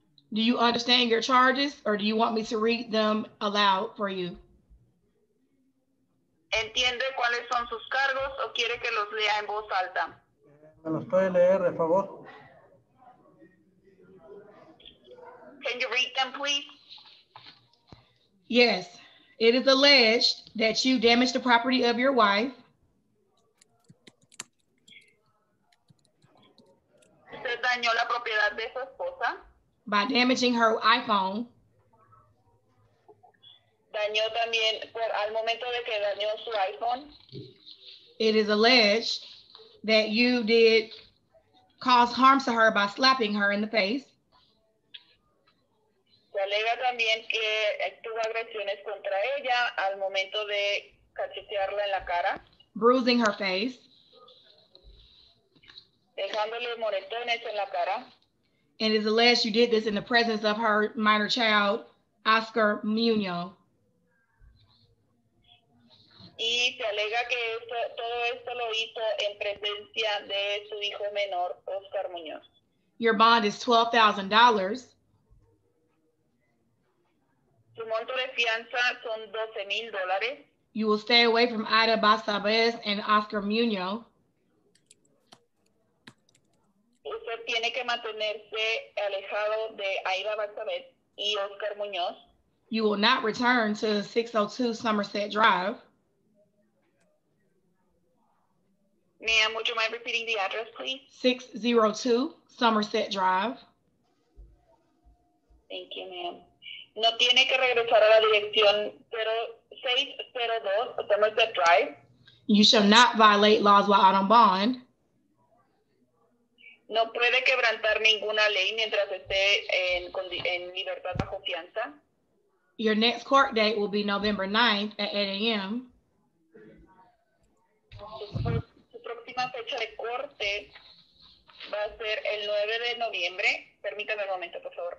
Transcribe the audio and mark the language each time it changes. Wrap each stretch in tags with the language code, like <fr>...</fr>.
<en>Do you understand your charges, or do you want me to read them aloud for you?</en> <es>¿Entiende cuáles son sus cargos o quiere que los lea en voz alta? ¿Me los puede leer, de favor?</es> <en>Can you read them, please? Yes. It is alleged that you damaged the property of your wife.</en> <es>Usted dañó la propiedad de su esposa.</es> <en>By damaging her iPhone.</en> <es>Dañó también, al momento de que dañó su iPhone.</es> <en>It is alleged that you did cause harm to her by slapping her in the face.</en> <es>Se alega también que tuvo agresiones contra ella al momento de cachetearla en la cara.</es> <en>Bruising her face.</en> <es>Dejándole moretones en la cara.</es> <en>And it is alleged you did this in the presence of her minor child, Oscar Munoz.</en> <es>Y se alega que todo esto lo hizo en presencia de su hijo menor, Oscar Muñoz.</es> <en>Your bond is $12,000.</en> <es>Su monto de fianza son $12,000.</es> <en>You will stay away from Ida Basabez and Oscar Munoz.</en> <es>Usted tiene que mantenerse alejado de Aida Basabez y Oscar Muñoz.</es> <en>You will not return to 602 Somerset Drive. Ma'am, would you mind repeating the address, please? 602 Somerset Drive. Thank you, ma'am.</en> <es>No tiene que regresar a la dirección 0602 Somerset Drive.</es> <en>You shall not violate laws while out on bond.</en> <es>No puede quebrantar ninguna ley mientras esté en libertad bajo fianza.</es> <en>Your next court date will be November 9th at 8 a.m.</en> <es>Su próxima fecha de corte va a ser el 9 de noviembre. Permítame un momento, por favor.</es>